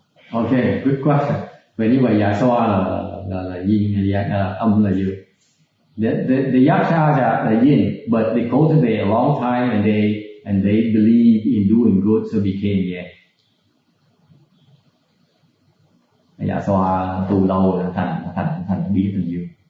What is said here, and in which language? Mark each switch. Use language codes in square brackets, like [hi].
[en] Okay, good question. [vi] Vậy như vậy Yaksha là yin, âm là dương. [en] The Yakshas are yin, but they cultivate a long time and they believe in doing good, so became yang. [vi] Yaksha tu lâu là thành biến thành dương.